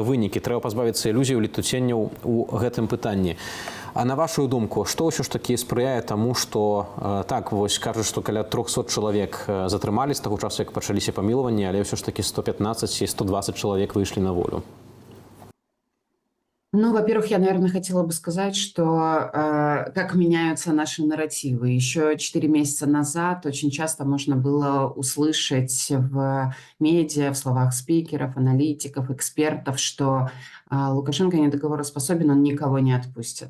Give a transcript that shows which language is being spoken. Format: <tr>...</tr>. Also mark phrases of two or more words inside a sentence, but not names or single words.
<be>Трэба пазбавіцца ілюзій, летуценняў у гэтым пытанні. А на вашу думку, што ўсё ж такі спрыяе таму, што так вось кажуць, што каля 300 чалавек затрымалі з таго часу, як пачаліся памілаванні, але ўсё ж такі 115 і 120 чалавек выйшлі на волю?</be> <ru>Ну, во-первых, я, наверное, хотела бы сказать, что как меняются наши нарративы. Еще 4 месяца назад очень часто можно было услышать в медиа, в словах спикеров, аналитиков, экспертов, что Лукашенко недоговороспособен, он никого не отпустит.</ru>